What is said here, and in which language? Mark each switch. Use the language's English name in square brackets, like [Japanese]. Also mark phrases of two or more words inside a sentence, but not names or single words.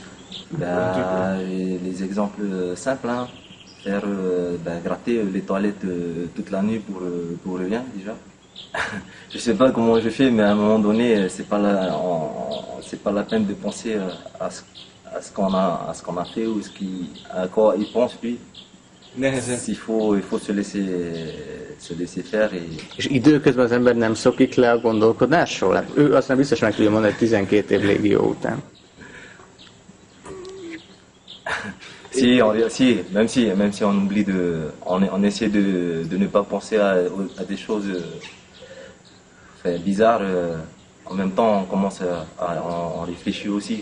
[French] Les exemples simples, hein. Faire gratter les toilettes toute la nuit pour rien déjà. Je sais pas comment je fais, mais à un moment donné, c'est pas la peine de penser à ce qu'on a fait ou à quoi il pense lui. Il faut se laisser faire. [Hungarian] És időközben az ember nem szokik le a gondolkodásról? Hát ő aztán biztos meg tudja mondani 12 év légió után. [French] Même si on oublie on essaie de ne pas penser à des choses bizarres, en même temps on commence on réfléchit aussi.